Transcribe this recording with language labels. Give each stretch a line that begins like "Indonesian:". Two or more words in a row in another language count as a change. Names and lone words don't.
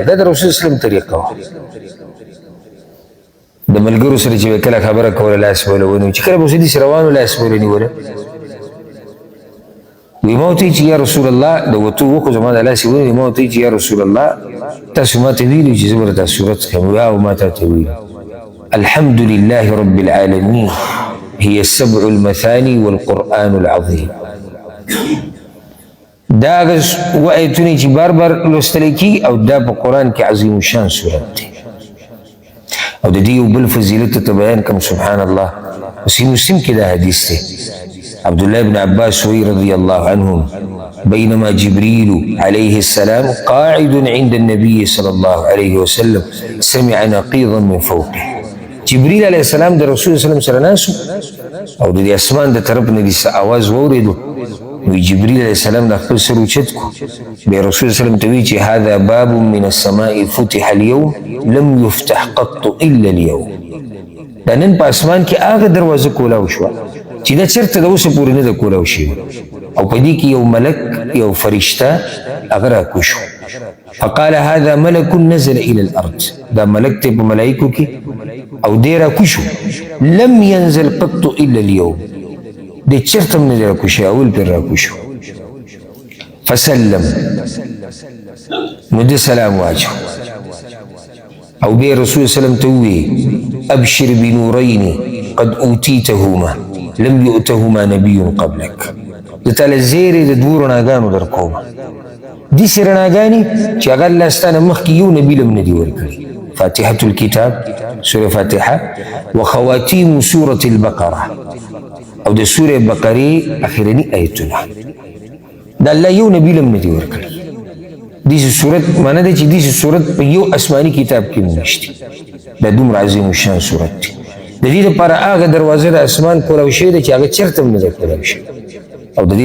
Pashto: دا د رسول
Arabic: صلی الله علیه وسلم
Pashto: طریقه وه. د ملګرو سره چې کله خبره کوله لاس به ونیو، چې کله به اوس داسې روانو لاس به ونیوله. وی ما ورته چې
Arabic: یا رسول الله
Pashto: د وتو وخو زما د لاس یې ونیو. ما ورته چې
Arabic: یا رسول الله
Pashto: تاسو ما ته ویلي چې زه به دا صورت ښیم. او ما ته ویلي
Arabic: الحمد لله رب العالمين هي السبع المثاني والقرآن العظيم.
Pashto: دا هغه آیتونه چې بار بار لوستلی کېږي او دا په قرآن کې عظیم شان صورت دی. او د دې یو بل فضیلت ته بیان کوم.
Arabic: سبحان الله.
Pashto: صحیح مسلم کې دا حدیث دی. عبد الله بن عباس وی
Arabic: رضی الله عنهم بينما جبريل عليه السلام قاعد عند النبي صلى الله عليه وسلم سمع نقيضا من فوقه.
Pashto: جبريل
Arabic: عليه السلام
Pashto: د رسول
Arabic: صلی الله علیه وسلم
Pashto: سره ناسو او د اسمان د طرف نه دې اواز واورېدو. وی جبریل
Arabic: علیہ السلام
Pashto: د خپل سر اوچت کو بیا رسول
Arabic: صلی الله علیه وسلم
Pashto: ته وی چې
Arabic: هذا باب من السماء فتح اليوم لم يفتح قط الا اليوم
Pashto: دا نن په اسمان کې هغه دروازه کولاو شوه چې دا چېرته د اوسه پورې نه ده کولاو شوې او په دې کې یو ملک یو فرشته هغه راکوز شو
Arabic: فقال هذا ملك نزل الى الارض
Pashto: دا ملک ته په ملائکو کې او دی راکوز شو
Arabic: لم ينزل قط الا اليوم
Pashto: دی چېرته هم نه دی راکوز شوی اول پرې راکوز شو فسلم نو ده سلام واچو او بیا رسول سلام ته ووی
Arabic: ابشر بنورین قد اوتیتهما لم یؤتهما نبی قبلک
Pashto: د تعالی زیرې د دوو رڼاګانو در کوم داسې رڼاګانې چې هغه الله ستا نه مخکې یو نبي له هم نه دي ورکړي
Arabic: فاتحة الكتاب سورة فاتحة وخواتيم سورة البقرة
Pashto: او د سورة بقرې اخرني آیتونه دا الله یو نبي له هم نه دي ورکړي داسې صورت معنی دی چې داسې صورت په یو آسماني کتاب کې هم نشته دا دومره عظیم الشان صورت دی د دې لپاره هغه دروازه د اسمان کولاو شوې ده چې هغه چېرته هم نه ده کولاو شوې او د